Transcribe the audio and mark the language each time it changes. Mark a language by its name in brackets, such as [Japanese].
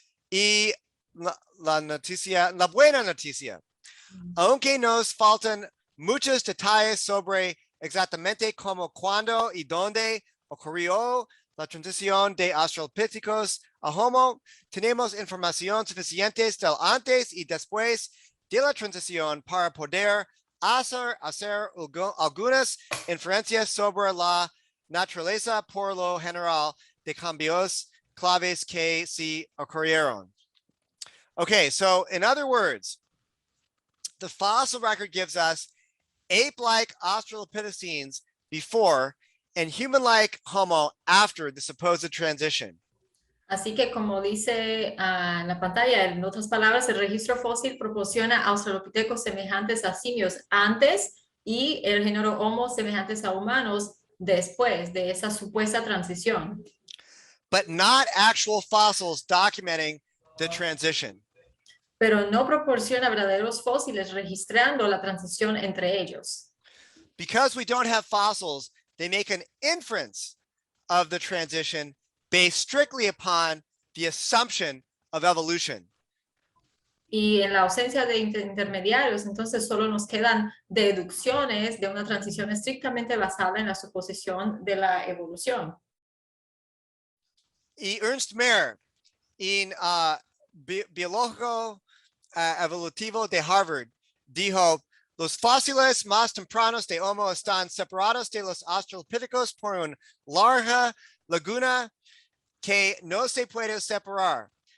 [Spanish] Y la buena noticia, aunque nos faltan muchos detalles sobre exactamente cómo, cuándo y dónde ocurrió la transición de Australopithecus a Homo, tenemos información suficiente del antes y después de la transición para poder hacer algunas inferencias sobre la naturaleza por lo general de cambios claves que sí ocurrieron. [English] Okay, so in other words, the fossil record gives us ape-like Australopithecines before and human-like Homo after the supposed transition. [Spanish] Así que como dice en la pantalla, en otras palabras, el registro fósil proporciona australopithecos semejantes a simios antes y el género Homo semejantes a humanos después de esa supuesta transición. [English] But not actual fossils documenting the transition. [Spanish] Pero no proporciona verdaderos fósiles registrando la transición entre ellos. [English] Because we don't have fossils, they make an inference of the transition based strictly upon the assumption of evolution. [Spanish] Y en la ausencia de intermediarios, entonces solo nos quedan deducciones de una transición estrictamente basada en la suposición de la evolución. Y Ernst Mayr, en biológico evolutivo de Harvard, dijo, los fósiles más tempranos de Homo están separados de los Australopithecus por una larga laguna que no se puede separar.